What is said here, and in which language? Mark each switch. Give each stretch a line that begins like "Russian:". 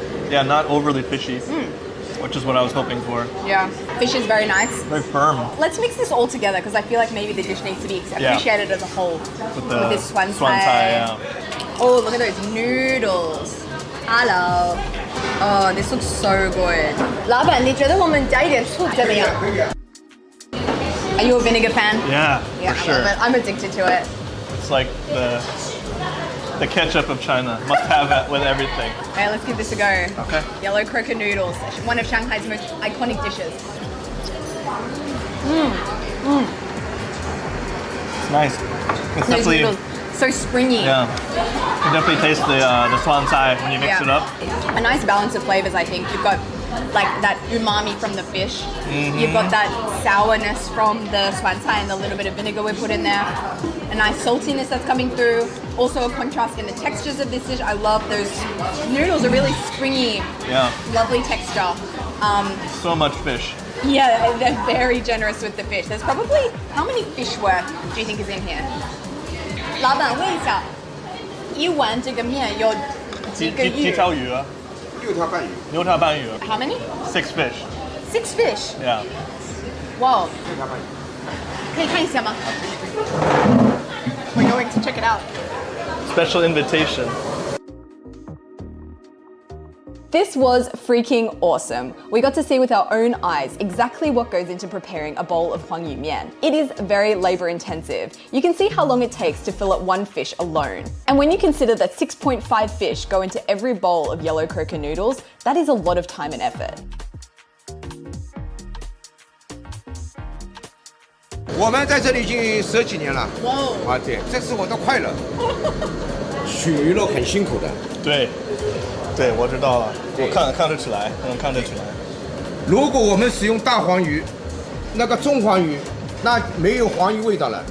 English: Yeah, not overly fishy, which is what I was hoping for. Yeah. Fish is very nice. Very firm. Let's mix this all together because I feel like maybe the dish needs to be appreciated as a whole. With the this suan cai, cai. yeah. Oh, look at those noodles. Hello. Oh, this looks so good.
Chinese: 老板，你觉得我们加一点醋怎么样？
English: Are you a vinegar fan? Yeah, Yeah, for I sure. love it. I'm addicted to it. It's like the ketchup of China. Must have it with everything. Okay, let's give this a go. Okay. Yellow croaker noodles, one of Shanghai's most iconic dishes. It's nice. It's Those definitely, noodles, so springy. yeah. You can definitely taste the suan cai when you mix it up. A nice balance of flavors, I think. You've got like that umami from the fish. You've got that sourness from the suan cai and the little bit of vinegar we put in there. A nice saltiness that's coming through. Also a contrast in the textures of this dish. I love those noodles are really springy. Yeah. Lovely texture. So much fish. Yeah, they're very generous with the fish. There's probably, how many fish worth do you think is in here?
Chinese: 老板问一下，一碗这个面有几个鱼？几条鱼啊？6条半鱼。
English: How many? 6 fish. 6 fish. Yeah.
Chinese: Wow. 可以看一下吗？
English: We're going to check it out. Special invitation. This was freaking awesome. We got to see with our own eyes exactly what goes into preparing a bowl of Huangyu mian. It is very labor intensive. You can see how long it takes to fill up one fish alone. And when you consider that 6.5 fish go into every bowl of yellow croaker noodles, that is a lot of time and effort.
Chinese: 我们在这里已经10几年了。哇！对，这是我的快乐。取鱼肉很辛苦的。对，我知道了，我看得出来，能看得出来。如果我们使用大黄鱼，那个中黄鱼，那没有黄鱼味道了。